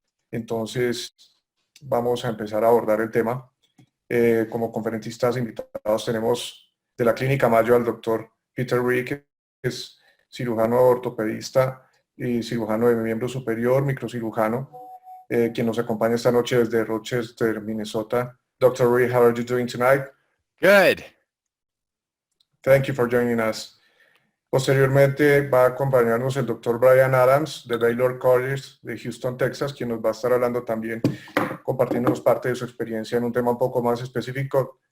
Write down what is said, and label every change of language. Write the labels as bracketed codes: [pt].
[es] Entonces, vamos a empezar a abordar el tema. Como conferencistas invitados tenemos de la Clínica Marzo al doctor Peter Reed, que es cirujano ortopedista y cirujano de miembro superior, microcirujano, quien nos acompaña esta noche desde Rochester, Minnesota. [en] Dr. Reed, how are you doing tonight? Good. Thank you for joining us. [es] Posteriormente va a acompañarnos el Dr. Brian Adams de Baylor College de Houston, Texas, quien nos va a estar hablando también, compartiéndonos parte de su experiencia en un tema un poco más específico.